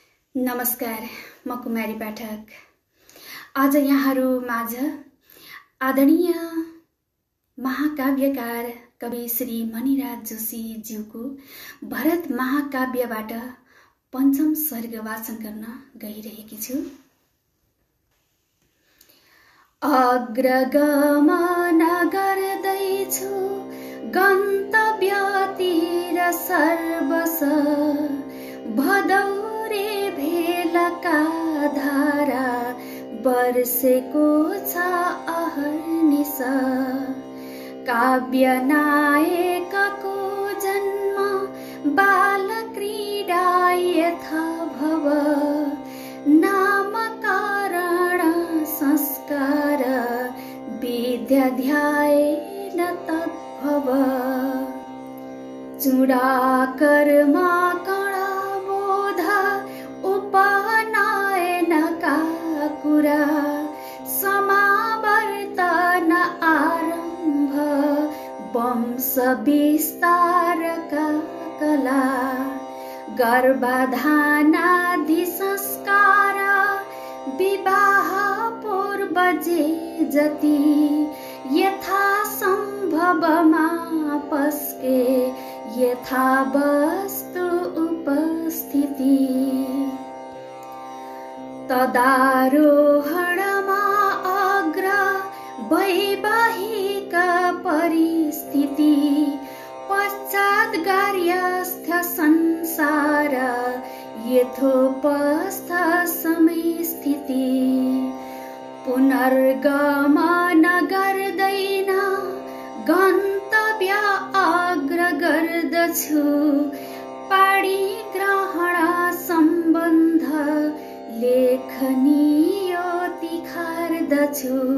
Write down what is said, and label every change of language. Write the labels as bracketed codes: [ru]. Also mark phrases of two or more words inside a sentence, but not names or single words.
[ne] नमस्कार, म कुमारी पाठक। आज यहाँहरू माझ आदरणीय महाकाव्यकार कवि श्री मणिराज जोशी ज्यूको भरत महाकाव्यबाट पञ्चम सर्ग वाचन गर्न गइरहेकी छु। अग्रगमन गर्दैछु गन्तव्यतिर सर्वस, भदौरे भेलका धारा बर्सेको छ अहर्निश। काव्य नायकको जन्म बालक्रीडा यथा भव, नामकरण संस्कार विद्याध्यायेन तद्भव। चूडाकर्म कणाबोध उपनयनका कुरा, समावर्तन आरम्भ वंश विस्तारका कला। गर्भाधानादि संस्कार विवाह पूर्व जे जति, यथा सम्भवमा पस्के यथा वस्तु उपस्थिति। तदारोहणमा अग्र वैवाहिक परिस्थिति, पश्चात् गार्हस्थ संसार यथोपस्थ समय स्थिति। पुनर्गमन गर्दैन गन्तव्य अग्र गर्दछु, पाडी ग्रहण सम्बन्ध लेखनीय तिखार्दछु।